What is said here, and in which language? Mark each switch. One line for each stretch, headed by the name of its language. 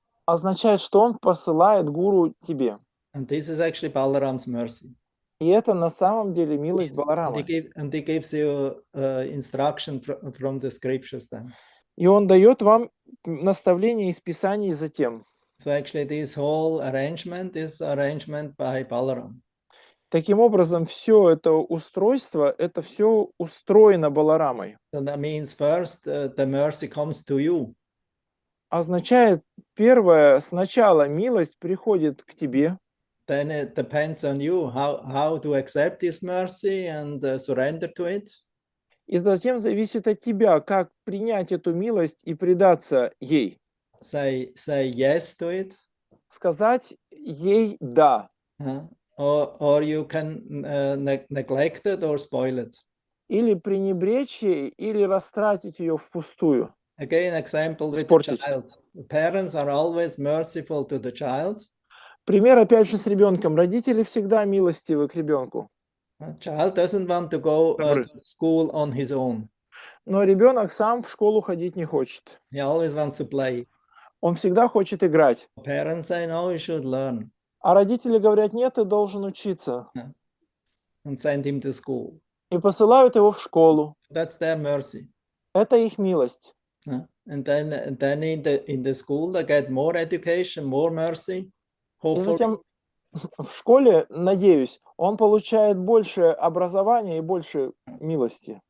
Russian: Означает, что он посылает Гуру тебе.
English: And this is actually Balaram's mercy.
Russian: И это на самом деле милость Баларамы.
English: And he gives you instruction from the scriptures then.
Russian: И он дает вам наставление из Писаний затем.
English: So actually this whole arrangement is arrangement by Balaram.
Russian: Таким образом, все это устройство, это все устроено Баларамой.
English: So that means first the mercy comes to you.
Russian: Означает, первое, сначала милость приходит к тебе.
English: Then it depends on you how to accept this mercy and surrender to it.
Russian: И затем зависит от тебя, как принять эту милость и предаться ей.
English: Say yes to it.
Russian: Сказать ей «да».
English: Or you can neglect it or spoil it.
Russian: Или пренебречь ей, или растратить ее впустую.
English: Again, example with the child. The parents are always merciful to the child.
Russian: Пример опять же с ребенком. Родители всегда милостивы к ребенку.
English: Child doesn't want to go to school on his own.
Russian: Но ребенок сам в школу ходить не хочет.
English: He always wants to play.
Russian: Он всегда хочет играть.
English: Parents say, no, you should learn.
Russian: А родители говорят, нет, ты должен учиться.
English: And send him to school.
Russian: И посылают его в школу.
English: That's their mercy.
Russian: Это их милость.
English: And then in the school they get more education, more mercy,
Russian: И
English: hopefully.
Russian: затем в школе, надеюсь, он получает больше образования и больше милости.